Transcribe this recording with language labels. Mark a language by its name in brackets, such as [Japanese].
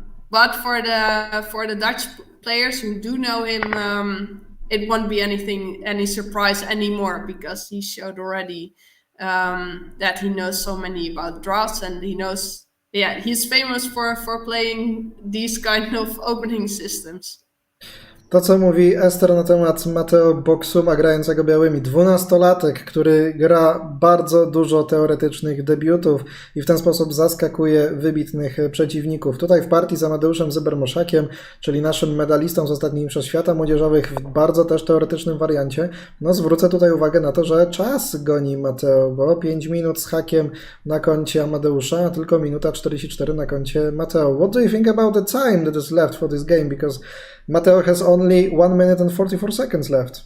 [English] But for the Dutch players who do know him, it won't be any surprise anymore, because he showed already that he knows so many about drafts, and he knows, he's famous for playing these kind of opening systems. [Polish] To, co mówi Ester na temat Mateo Boxuma grającego białymi. 12-latek, który gra bardzo dużo teoretycznych debiutów i w ten sposób zaskakuje wybitnych przeciwników. Tutaj w partii z Amadeuszem Zybermoszakiem, czyli naszym medalistą z ostatnich mistrzostw świata młodzieżowych w bardzo też teoretycznym wariancie, no zwrócę tutaj uwagę na to, że czas goni Mateo, bo 5 minut z hakiem na koncie Amadeusza, a tylko minuta 44 na koncie Mateo. [English] What do you think about the time that is left for this game? Because Mateo has only 1 minute and 44 seconds left.